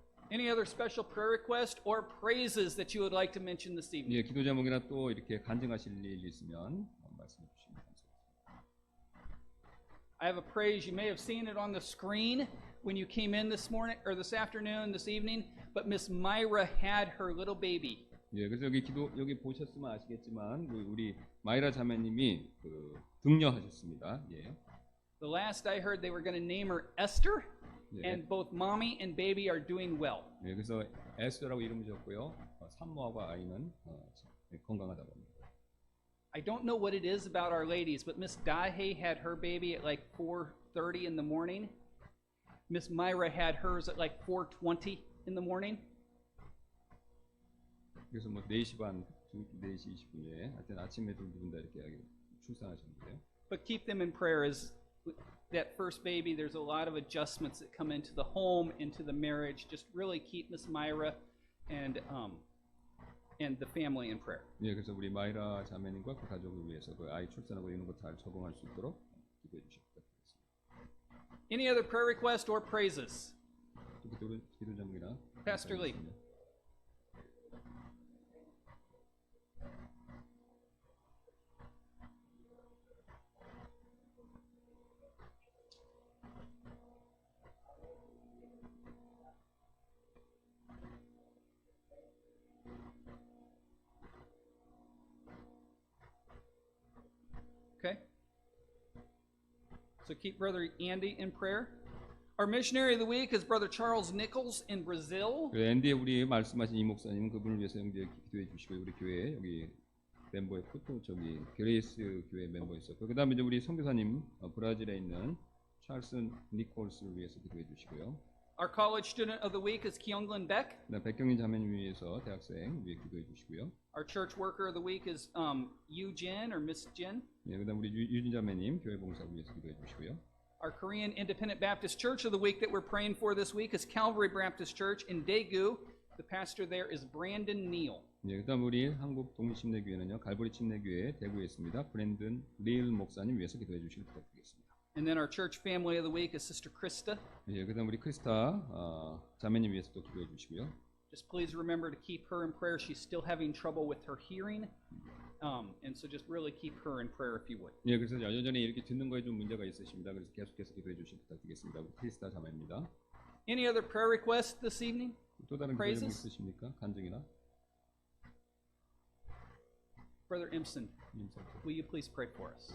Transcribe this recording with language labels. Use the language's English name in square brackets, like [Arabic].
[English] Any other special prayer request or praises that you would like to mention this evening? [Korean] 예, 기도 제목이나 또 이렇게 간증하실 일 있으면 말씀해 주시면 감사하겠습니다. [English] I have a praise. You may have seen it on the screen when you came in this morning or this afternoon, this evening. But Miss Myra had her little baby. [Korean] 예, 그래서 여기 보셨으면 아시겠지만 우리 마이라 자매님이 등려하셨습니다. 예. [English] The last I heard, they were going to name her Esther, [Korean] 예. [English] and both mommy and baby are doing well. [Korean] 예, 그래서 에스더라고 이름을 지었고요. 산모하고 아이는 건강하다고 합니다. [English] I don't know what it is about our ladies, but Miss Dahe had her baby at like 4:30 in the morning. Miss Myra had hers at like 4:20 in the morning. [Korean] 그래서 뭐 4시 반, 4시 20분에 하여튼 아침에 두 분 다 이렇게 출산하셨는데요. [English] But keep them in prayer as that first baby, there's a lot of adjustments that come into the home, into the marriage. Just really keep Miss Myra and the family in prayer. [Korean] 예, 그래서 우리 마이라 자매님과 그 가족을 위해서 그 아이 출산하고 이런 거 잘 적응할 수 있도록 기도해 주시기 바랍니다. [English] Any other prayer request or praises? [Korean] 또 기도 제목이나 [English] Pastor Lee. Okay. So keep Brother Andy in prayer. Our missionary of the week is Brother Charles Nichols in Brazil. [Korean] 앤디 우리 말씀하신 이 목사님은 그분을 위해서 이제 기도해 주시고 우리 교회 여기 멤버의 또 저기 그레이스 교회 멤버 있었고 그다음에 이제 우리 선교사님 브라질에 있는 찰스 니콜스를 위해서 기도해 주시고요. [English] Our college student of the week is Kyungglin Beck. [Korean] 백경민 자매님 위해서 대학생 위해 기도해 주시고요. [English] Our church worker of the week is Yu Jin or Miss Jin. [Korean] 예, 그다음 우리 유진 자매님 교회 봉사를 위해서 기도해 주시고요. [English] Our Korean Independent Baptist Church of the week that we're praying for this week is Calvary Baptist Church in Daegu. The pastor there is Brandon Neal. [Korean] 예, 그다음 우리 한국 독립침례교회는요 갈보리 침례교회 대구에 있습니다. 브랜든 릴 목사님 위해서 기도해 주시길 부탁드리겠습니다. [English] And then our church family of the week is Sister Krista. [Korean] 예, 그다음 우리 크리스타 자매님 위해서 또 기도해 주시고요. [English] Just please remember to keep her in prayer. She's still having trouble with her hearing. And so just really keep her in prayer if you would. [Korean] 예, 그래서 여전히 이렇게 듣는 거에 좀 문제가 있으십니다. 그래서 계속해서 기도해 주시길 부탁드리겠습니다. 우리 크리스타 자매입니다. [English] Any other prayer requests this evening? [Korean] 또 다른 기도 [English] Praises? [Korean] 제목 있으십니까? 간증이나? [English] Brother Imson, [Korean] 인사. [English] will you please pray for us?